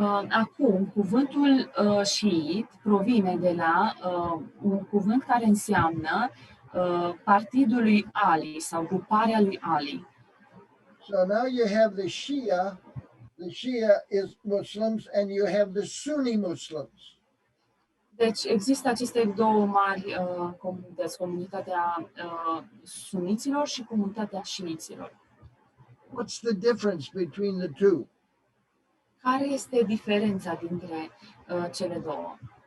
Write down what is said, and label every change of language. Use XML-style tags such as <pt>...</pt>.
<ro>Acum, cuvântul șiit provine de la un cuvânt care înseamnă partidul lui Ali sau gruparea lui Ali.</ro> <en>So now you have the Shia is Muslims, and you have the Sunni Muslims.</en> <ro>Deci există aceste două mari comunități, comunitatea suniților și comunitatea șiiților.</ro> <en>What's the difference between the two?</en> <ro>Care este diferența dintre cele două?</ro>